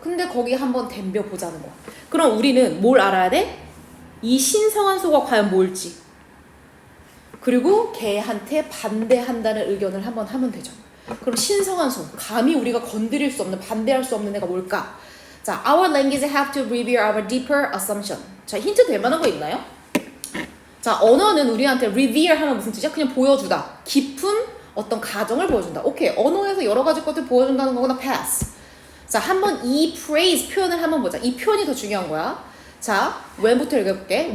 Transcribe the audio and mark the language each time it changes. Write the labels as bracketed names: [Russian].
[Korean] 근데 거기 한번 덤벼 보자는 거야. 그럼 우리는 뭘 알아야 돼? 이 신성한 소가 과연 뭘지. 그리고 걔한테 반대한다는 의견을 한번 하면 되죠. 그럼 신성한 소, 감히 우리가 건드릴 수 없는, 반대할 수 없는 애가 뭘까? [English] 자, our language have to reveal our deeper assumption. [Korean] 자, 힌트 될 만한 거 있나요? 자, 언어는 우리한테 reveal 하면 무슨 뜻이야? 그냥 보여주다. 깊은 어떤 가정을 보여준다. 오케이, 언어에서 여러 가지 것들 보여준다는 거구나. pass. 자, 한번 이 phrase 표현을 한번 보자. 이 표현이 더 중요한 거야. 자, when부터 읽어볼게.